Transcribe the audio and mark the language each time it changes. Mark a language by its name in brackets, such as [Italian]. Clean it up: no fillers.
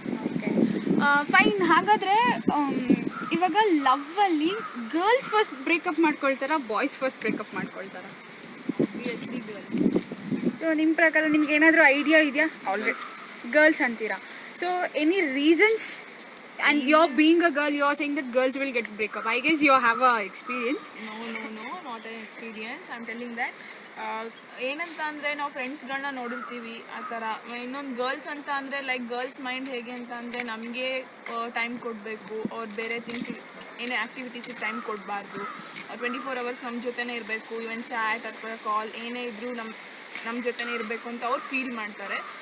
[English] Okay fine. [Kannada] ಹಾಗಾದರೆ ಇವಾಗ ಲವ್ವಲ್ಲಿ girls first breakup ಮಾಡ್ಕೊಳ್ತಾರಾ, boys first breakup ಮಾಡ್ಕೊಳ್ತಾರಾ? [English] Obviously girls. [Kannada] So ನಿಮ್ಮ ಪ್ರಕಾರ ನಿಮ್ಗೆ ಏನಾದರೂ ಐಡಿಯಾ ಇದೆಯಾ? ಆಲ್ರೆಡಿ ಗರ್ಲ್ಸ್ ಅಂತೀರಾ. [English] So any reasons And you're being a girl, you're saying that girls will get breakup. I guess you have a experience. No, not an experience. I'm telling that. [Kannada] ಏನಂತ ಅಂದರೆ ನಾವು ಫ್ರೆಂಡ್ಸ್ಗಳನ್ನ ನೋಡಿರ್ತೀವಿ ಆ ಥರ. ಇನ್ನೊಂದು girls ಅಂತ ಅಂದರೆ ಲೈಕ್ ಗರ್ಲ್ಸ್ ಮೈಂಡ್ ಹೇಗೆ ಅಂತ ಅಂದರೆ ನಮಗೆ ಟೈಮ್ ಕೊಡಬೇಕು, ಅವ್ರು ಬೇರೆ ಥಿಂಗ್ಸ್ ಏನೇ ಆ್ಯಕ್ಟಿವಿಟೀಸಿಗೆ ಟೈಮ್ ಕೊಡಬಾರ್ದು. 24 hours ನಮ್ಮ ಜೊತೆನೇ ಇರಬೇಕು, ಇವನ್ ಚಾಟ್ ಅಥವಾ ಕಾಲ್ ಏನೇ ಇದ್ದರೂ ನಮ್ಮ ಜೊತೆನೇ ಇರಬೇಕು ಅಂತ ಅವ್ರು ಫೀಲ್ ಮಾಡ್ತಾರೆ.